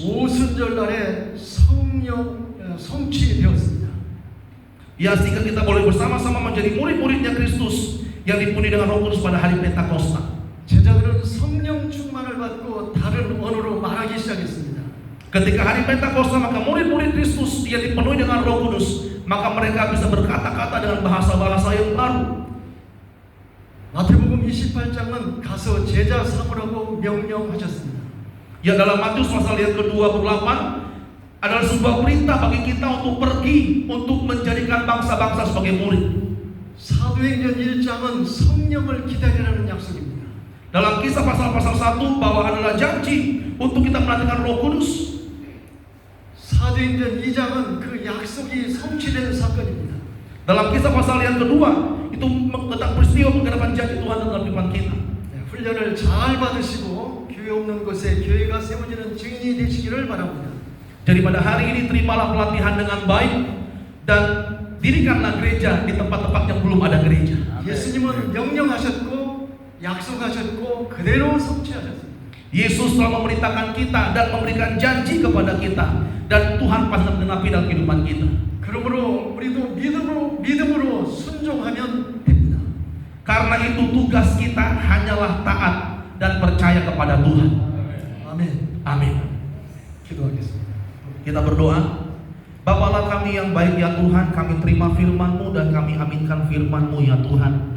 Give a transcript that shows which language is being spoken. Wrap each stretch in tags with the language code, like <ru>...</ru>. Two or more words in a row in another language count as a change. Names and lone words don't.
<ko>오순절날에 성령 성취되었습니다.</ko> <id>Ya, sehingga kita boleh bersama-sama menjadi murid-muridnya Kristus yang dipenuhi dengan Roh Kudus pada hari Pentakosta.</id> <ko>제자들은 성령 충만을 받고 다른 언어로 말하기 시작했습니다.</ko> <id>Ketika hari Pentakosta, maka murid-murid Kristus yang dipenuhi dengan Roh Kudus, maka mereka bisa berkata-kata dengan bahasa-bahasa yang baru.</id> <ko>마태복음 28장은 가서 제자 삼으라고 명령하셨습니다.</ko> <id>Ya, dalam Matius pasal yang ke-28 adalah sebuah perintah bagi kita untuk pergi untuk menjadikan bangsa-bangsa sebagai murid.</id> <ko>사도행전 1장은 성령을 기다리라는 약속입니다.</ko> <id>Dalam Kisah pasal-pasal 1 bahwa adalah janji untuk kita menantikan Roh Kudus.</id> <ko>사도행전 2장은 그 약속이 성취되는 사건입니다.</ko> <id>Dalam Kisah pasal yang kedua itu tentang peristiwa penghadapan janji Tuhan dalam kehidupan kita.</id> <ko>훈련을 잘 받으시고 교회 없는 곳에 교회가 세워지는 증인이 되시기를 바랍니다.</ko> <id>Jadi pada hari ini terimalah pelatihan dengan baik dan dirikanlah gereja di tempat-tempat yang belum ada gereja.</id> <ko>예수님은 명령하셨고 약속하셨고 그대로 성취하셨습니다.</ko> <id>Yesus telah memerintahkan kita dan memberikan janji kepada kita dan Tuhan pasti menggenapi dalam kehidupan kita.</id> <ko>그러므로 우리도 믿음으로 순종하면 됩니다.</ko> <id>Karena itu tugas kita hanyalah taat dan percaya kepada Tuhan.</id> <ko>아멘.</ko> <id>Amin.</id> <ko>기도하겠습니다.</ko> <id>Kita berdoa. Bapalah kami yang baik ya Tuhan, kami terima firman-Mu dan kami aminkan firman-Mu ya Tuhan.</id>